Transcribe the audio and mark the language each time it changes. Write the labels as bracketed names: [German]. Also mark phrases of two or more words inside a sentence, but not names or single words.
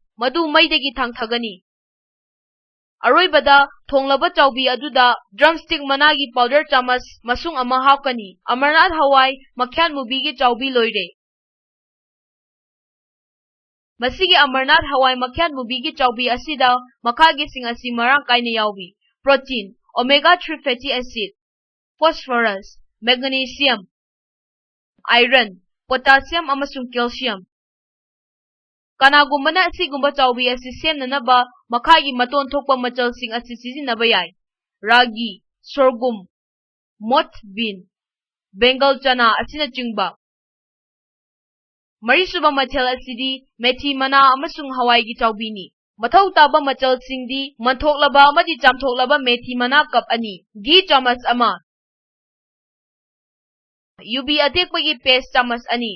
[Manipuri] Madu maidagi thangthagani. Aroibada thonglaba chaubi aduda drumstick managi powder chamas masung ama hapkani. Amarnath hawai makhyat mubigi chaubi loire. Masigi amarnath hawai makhyat mubigi chaubi asida makhagi sing asi marang kaina yawi. [English] Protein, omega-3 fatty acid, phosphorus, magnesium, iron, potassium amasung calcium. [Manipuri] Kanagumana asigumba chaubi asi semnanaba makhagi maton thokpa machal sing asi sizinaba yai. [English] Ragi, sorghum, moth bean, Bengal chana [Manipuri] asina chingba. Marisuba machal asidi methi mana amasung hawai gi chaubini. Mathau taba machal singdi manthoklaba amadi chamthoklaba methi mana cup ani. Ghee chamas ama. Yubi atekpagi paste chamas ani.